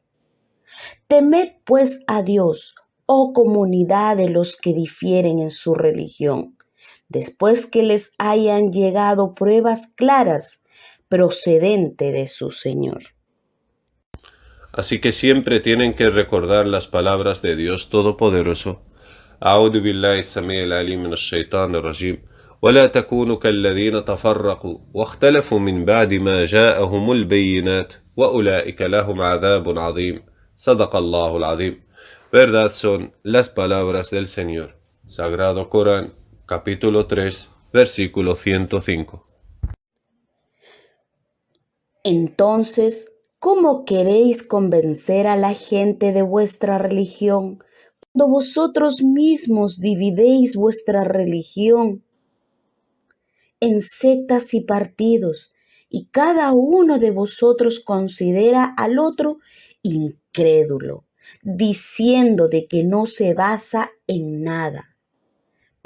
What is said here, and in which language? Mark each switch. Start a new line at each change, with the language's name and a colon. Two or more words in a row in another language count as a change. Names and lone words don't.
Spanish: Temed pues a Dios, oh comunidad de los que difieren en su religión, después que les hayan llegado pruebas claras procedente de su Señor. Así que siempre tienen que recordar las palabras de Dios Todopoderoso.
Arabic: أعوذ بالله السميع العليم من الشيطان الرجيم ولا تكونوا كالذين تفرقوا واختلفوا من بعد ما جاءهم البينات وأولئك لهم عذاب عظيم صدق الله العظيم.
Spanish: Verdad son las palabras del Señor. Sagrado Corán, capítulo 3, versículo 105. Entonces, ¿cómo queréis convencer a la gente de vuestra religión cuando vosotros mismos dividéis vuestra religión en sectas y partidos, y cada uno de vosotros considera al otro incrédulo, diciendo de que no se basa en nada?